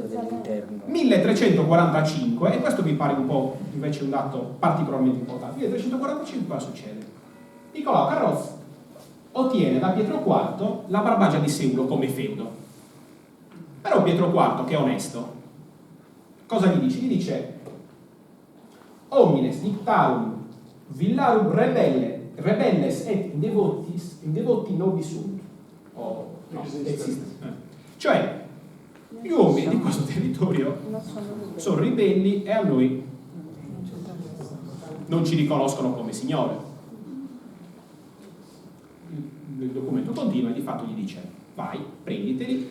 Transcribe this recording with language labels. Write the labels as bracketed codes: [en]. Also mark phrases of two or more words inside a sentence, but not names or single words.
[it] 1345, e questo mi pare un po' invece un dato particolarmente importante. 1345 cosa succede? Niccolò Carrozzi ottiene da Pietro IV la Barbagia di Seulo come feudo. Però Pietro IV, che è onesto, cosa gli dice? Gli dice: [la] homines dictarum villarum rebelles et indevoti nobis sunt. [it] Cioè, gli uomini di questo territorio sono ribelli e a noi non ci riconoscono come signore. Il documento continua e di fatto gli dice: vai, prenditeli.